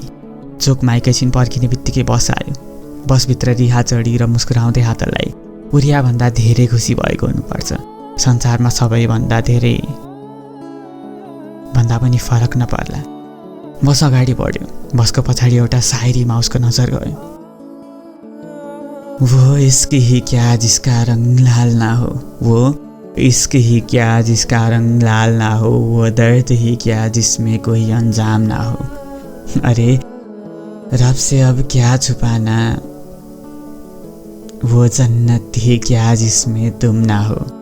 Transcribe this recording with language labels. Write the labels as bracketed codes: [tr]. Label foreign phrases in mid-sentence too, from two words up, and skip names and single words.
[ne] चोकमा एकैछिन पर्खिने बित्तिकै बस आयो। बसभित्र रिहा चढी र मुस्कुराउँदै हात हल्लाई। ऊ रिहाभन्दा धेरै खुसी भएको हुनुपर्छ। संसारमा सबैभन्दा धेरै भन्दा पनि फरक नपर्ला। बस अगाडि बढ्यो। बसको पछाडि एउटा सायरीमा उसको नजर गयो। [hi] वो इश्क ही क्या जिसका रंग लाल ना हो, वो इश्क ही क्या जिसका रंग लाल ना हो, वो दर्द ही क्या जिसमें कोई अंजाम ना हो। अरे रब से अब क्या छुपाना, वो जन्नत ही क्या जिसमें तुम ना हो।